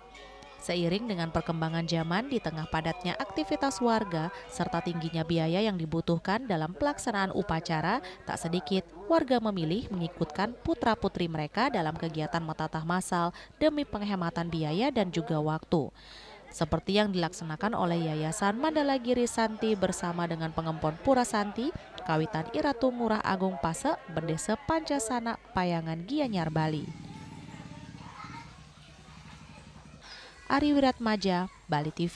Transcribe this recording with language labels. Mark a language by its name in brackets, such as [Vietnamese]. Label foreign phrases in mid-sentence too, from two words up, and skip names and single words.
[Indonesian] Seiring dengan perkembangan zaman di tengah padatnya aktivitas warga serta tingginya biaya yang dibutuhkan dalam pelaksanaan upacara, tak sedikit warga memilih mengikutkan putra-putri mereka dalam kegiatan metatah massal demi penghematan biaya dan juga waktu. Seperti yang dilaksanakan oleh Yayasan Mandala Giri Santi bersama dengan Pengempon Pura Santi, Kawitan Iratu Murah Agung Pase, Bendese Pancasana, Payangan Gianyar, Bali. Ari Wiratmaja, Bali TV.